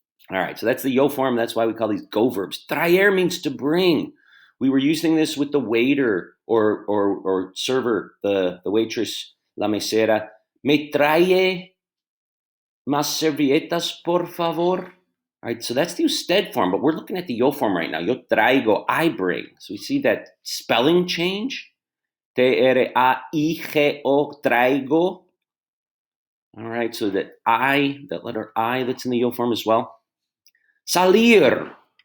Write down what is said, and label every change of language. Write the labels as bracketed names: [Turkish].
[English] All right, so that's the yo form. That's why we call these go verbs. Traer means to bring. We were using this with the waiter or server, the waitress, la mesera. [Spanish] Me trae más servilletas, por favor. [English] All right, so that's the usted form, but we're looking at the yo form right now. [Spanish] Yo traigo, [English] I bring. So we see that spelling change. T-R-A-I-G-O, traigo. All right, so that letter I that's in the yo form as well. Salir.